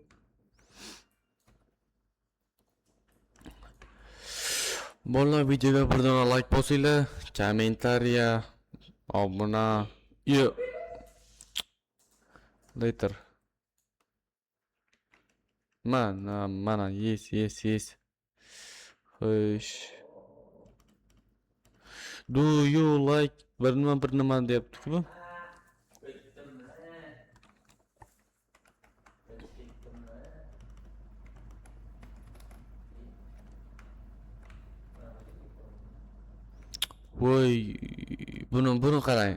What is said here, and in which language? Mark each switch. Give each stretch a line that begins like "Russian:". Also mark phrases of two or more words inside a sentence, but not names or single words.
Uzbek: Bolalar, videoga birdan like bosinglar, kommentariya, obuna. Later. Mana, yes. Xo'sh.
English: Do you like
Uzbek: bir nima deyapti-ku bu? Voy, buni qarang.